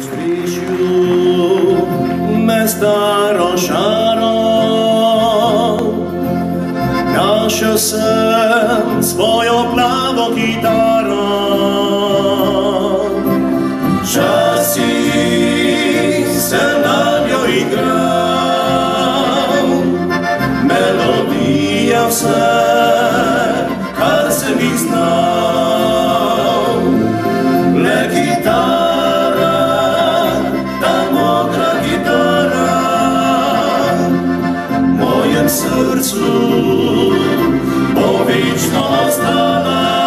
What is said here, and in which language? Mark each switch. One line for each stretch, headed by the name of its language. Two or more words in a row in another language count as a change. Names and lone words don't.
Croatian: Staro šaro, našao sam svoju plavu gitaru. Časi se na njoj igrao,
Slovenian: melodija vse, kar sem jih znal. Le gitara, ta modra gitara, mojem srcu bo večno ostala.